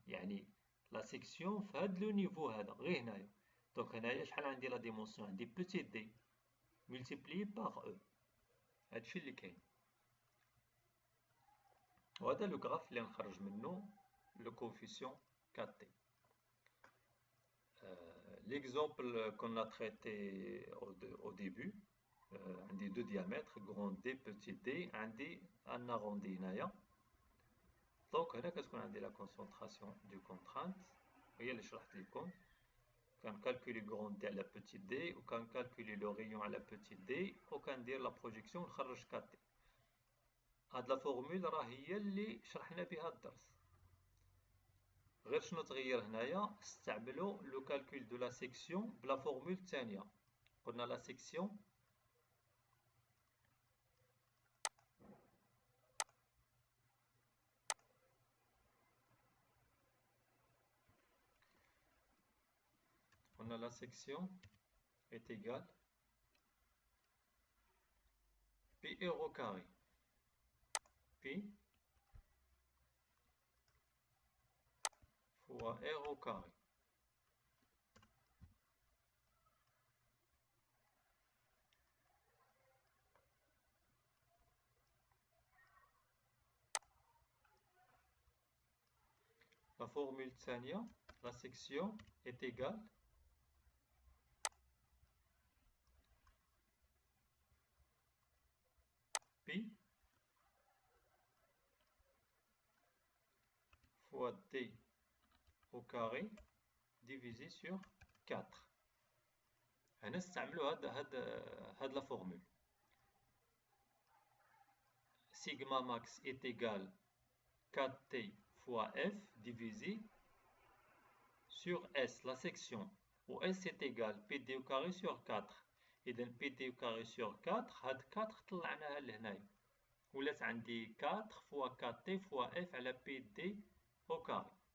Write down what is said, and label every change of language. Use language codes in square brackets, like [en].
[ar] يعني لا سيكسيون في هاد لو نيفو هذا غير هنايا. دونك هنايا شحال عندي لا ديمونسيون؟ عندي بوتيت دي ملتيبلي باغ او. هادشي اللي كاين. وهذا لو غراف اللي نخرج منه لو كوفيسيون 4 تي. [fr] L'exemple qu'on a traité au début, عندي deux diamètres, grand D, petit d, عندي un arrondi هنايا. [ar] دونك هنا كتكون عندي la concentration du contrainte هي اللي شرحت لكم. كنكالكولي grand D على petit d وكنكالكولي le rayon على petit d وكندير la projection ونخرج 4 d. هاد لا فورمول راه هي اللي شرحنا بها الدرس. غير شنو تغير هنايا؟ استعملوا لو كالكول دو لا سيكسيون بلا فورمول الثانيه. [fr] قلنا لا سيكسيون est égale pi r au carré. Pi fois r au carré. La formule الثانية la section est égale pi fois t au carré divisé sur 4. [ar] هنا نستعملوا هاد la formule. [fr] Sigma max est égal 4t fois f divisé sur S, la section, où S est égal PD au carré sur 4. إذا PD au carré sur 4 [ar] هاد 4 طلعناها لهنايا ولات عندي [fr] 4 fois 4t fois f على PD au carré.